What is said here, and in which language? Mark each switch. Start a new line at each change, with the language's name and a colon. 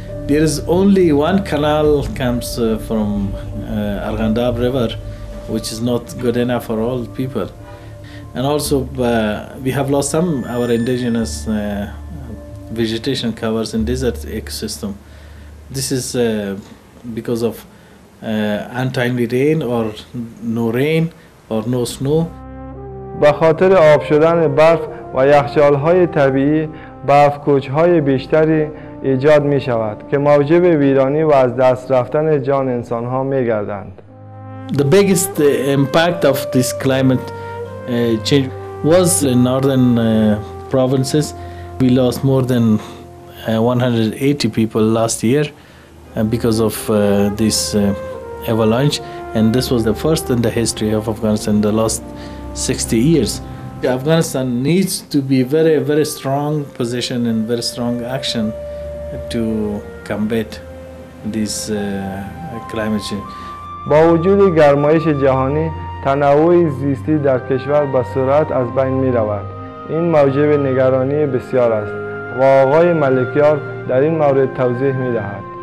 English: There is only one canal comes from Arghandab River, which is not good enough for all people. And also we have lost some our indigenous vegetation covers in desert ecosystem. This is because of untimely rain or no rain or no snow.
Persian: به خاطر آب شدن برف و یخچال‌های طبیعی برف‌کوچ‌های بیشتری ایجاد می شود که موجب ویرانی و از دست رفتن جان انسان‌ها می گردند.
English: The biggest impact of this climate change was in northern provinces. We lost more than 180 people last year because of this avalanche, and this was the first in the history of Afghanistan in the last 60 years. Afghanistan needs to be very, very strong position and very strong action to combat this climate change.
Persian: با وجود گرمایش جهانی، تنوع زیستی در کشور به سرعت از بین می رود. این موجب نگرانی بسیار است و آقای ملکیار در این مورد توضیح می‌دهد.